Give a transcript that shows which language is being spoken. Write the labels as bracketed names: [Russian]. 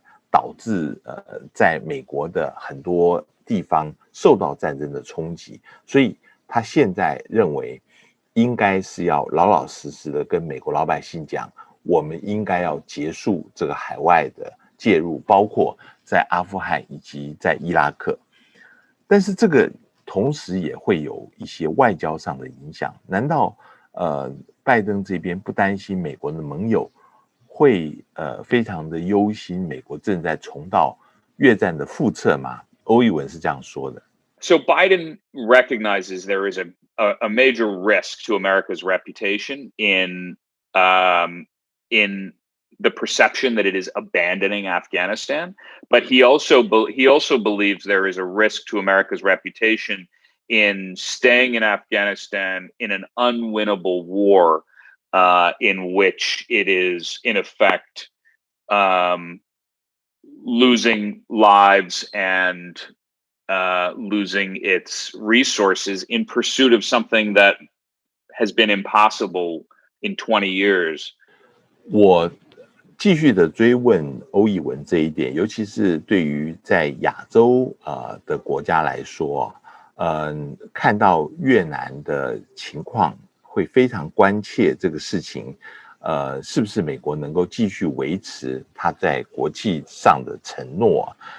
[Chinese] 导致在美国的很多地方受到战争的冲击，所以他现在认为应该是要老老实实的跟美国老百姓讲，我们应该要结束这个海外的介入，包括在阿富汗以及在伊拉克。但是这个同时也会有一些外交上的影响。难道拜登这边不担心美国的盟友会非常的忧心美国正在重蹈越战的覆辙吗？欧义文是这样说的。 [English] So Biden recognizes there is a major risk to America's reputation in the perception that it is abandoning Afghanistan, but he also believes there is a risk to America's reputation in staying in Afghanistan in an unwinnable war, in which it is in effect losing lives and losing its resources in pursuit of something that has been impossible in 20 years. [Chinese] 我继续的追问欧义文这一点，尤其是对于在亚洲的国家来说，看到越南的情况会非常关切这个事情，是不是美国能够继续维持它在国际上的承诺？